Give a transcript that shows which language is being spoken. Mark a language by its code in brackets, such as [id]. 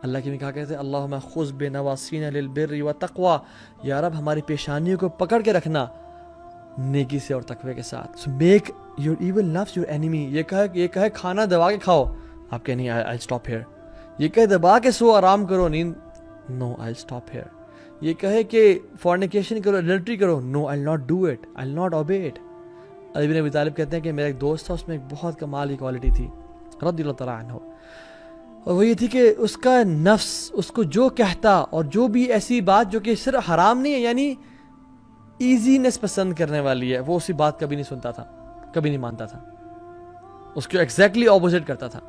[ur] اللہ کی بھی کہا کہتے ہیں [ar] اللہم خذ بنواسینا للبر والتقوی، [ur] یا رب ہماری پیشانیوں کو پکڑ کے رکھنا نیکی سے اور تقوی کے ساتھ. [en] So make your evil nafs your enemy. [ur] یہ کہے کھانا دبا کے کھاؤ، آپ کہیں نہیں [en] I'll stop here. [ur] یہ کہے دبا کے سو آرام کرو، نیند، [en] no I'll stop here. [ur] یہ کہے کہ [en] fornication کرو، adultery کرو، no I'll not do it, I'll not obey it. [ur] علی بن ابی طالب کہتے ہیں کہ میرا ایک دوست تھا، اس میں ایک بہت کمال کی کوالٹی تھی رضی اللہ تعالیٰ عنہ، اور وہ یہ تھی کہ اس کا نفس اس کو جو کہتا اور جو بھی ایسی بات جو کہ صرف حرام نہیں ہے، یعنی ایزینس پسند کرنے والی ہے، وہ اسی بات کبھی نہیں سنتا تھا، کبھی نہیں مانتا تھا، اس کو ایگزیکٹلی اپوزٹ کرتا تھا.